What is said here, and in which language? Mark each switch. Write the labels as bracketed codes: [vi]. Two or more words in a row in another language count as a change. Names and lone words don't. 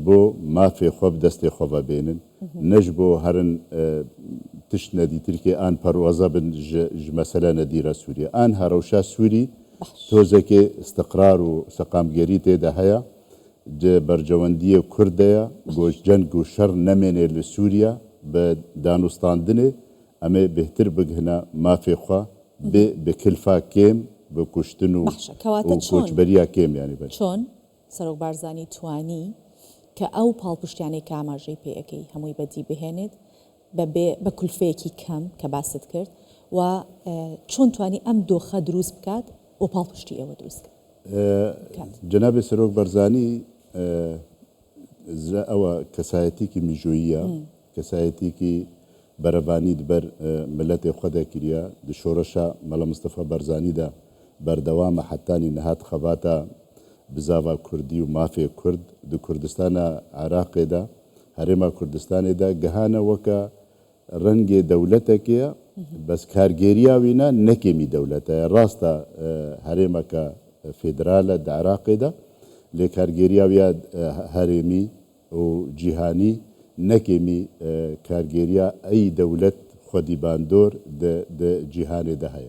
[ku] bo mafê xwe bi destê xwe vebênin ne ji bo herin tişt nedîtirkê an perwaza bin ji mesele nedîra Sûriye an herewşa Sûrî tozekê istiqrar û seqamgerî tê de heye bercewendiyê Kurd de ye ceng û şer nemêne li Sûriya bi danûstandinê em ê bêhtir bigihine mafê xwe bi kilfa kêm bi kuştin û koçberiya kêm yanî [ckb] çۆن سەرۆک بارزانی توانی کە ئەو پاڵپشتیانەی کە ئاماژەی پێەکەی هەمووی بەدی بهێنێت بە کولفەیەکی کەم کە باست کرد و چۆن توانی ئەم دۆخە دروست بکات و پاڵپشتی ئێوە دروست بکات. [ku] Cenabê Serok Barzanî [ckb] ئەوە کەسایەتێکی میژۆییە کەسایەتێکی بەرەبانی [ku] diber milletê xwe de kiriye di şoreşa Mela Mustefa Barzanî de berdewame hettanî nihat xebata bizava Kurdî û mafê Kurd di Kurdistana Iraqê de Herêma Kurdistanê de gihane weke rengê dewletekê ye bes kargêriya wî ne nekêmî dewlet e rast e herêmeka fêderal e di Iraqê de lê kargêriya wî ya herêmî û cîhanî nekêmî kargêriya ey dewlet xwedîbandor di cîhanê de heye.